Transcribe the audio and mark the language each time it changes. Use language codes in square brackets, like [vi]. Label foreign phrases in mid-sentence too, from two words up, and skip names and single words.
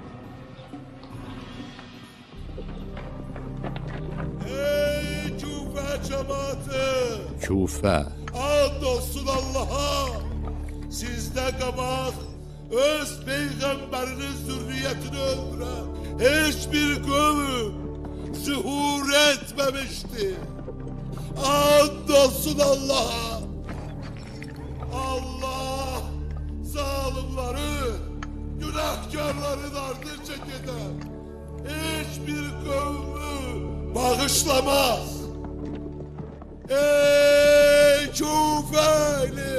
[az] Ey Küfə cəmaatı! Küfə, And olsun Allah'a! Sizdə qabaq öz peyğəmbərinin zürriyyətini öldürən heç bir qövm zuhur etməmişdi. And olsun Allah'a! [tr] Allah zalimleri, günahkarların ardınca giden hiçbir kavmi bağışlamaz. [az] Ey Küfeli!